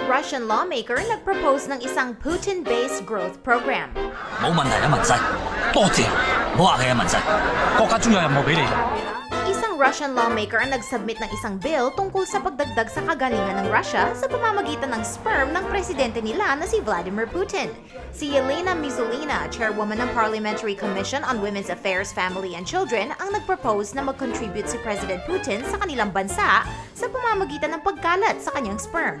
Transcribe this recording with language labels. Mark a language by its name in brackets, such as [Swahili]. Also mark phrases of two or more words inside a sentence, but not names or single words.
[Filipino] Russian lawmaker nag-propose ng isang [English] Putin-based growth program. [Cantonese] 冇問題啊，文世，多謝，唔好客氣啊，文世，國家終有任務俾你。 [Filipino] Isang Russian lawmaker ang nag-submit ng isang bill tungkol sa pagdagdag sa kagalingan ng Russia sa pamamagitan ng sperm ng presidente nila na si Vladimir Putin. Si Yelena Mizulina, chairwoman ng Parliamentary Commission on Women's Affairs, Family and Children, ang nag-propose na mag-contribute si President Putin sa kanilang bansa sa pamamagitan ng pagkalat sa kanyang sperm.